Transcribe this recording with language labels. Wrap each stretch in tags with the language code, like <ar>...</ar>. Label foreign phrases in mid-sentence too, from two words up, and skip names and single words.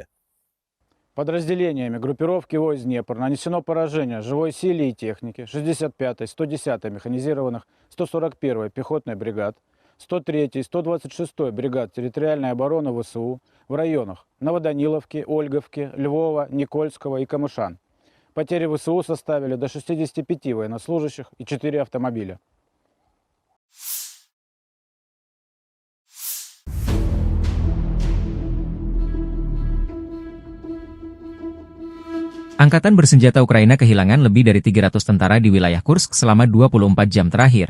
<ru>Подразделениями группировки войск Днепр нанесено поражение живой силе и технике 65-й, 110-й механизированных 141-й пехотной бригад, 103-й, 126-й бригад территориальной обороны ВСУ в районах Новоданиловки, Ольговки, Львова, Никольского и Камышан. Потери ВСУ составили до 65 военнослужащих и 4 автомобиля.</ru> <id>Angkatan bersenjata Ukraina kehilangan lebih dari 300 tentara di wilayah Kursk selama 24 jam terakhir.</id>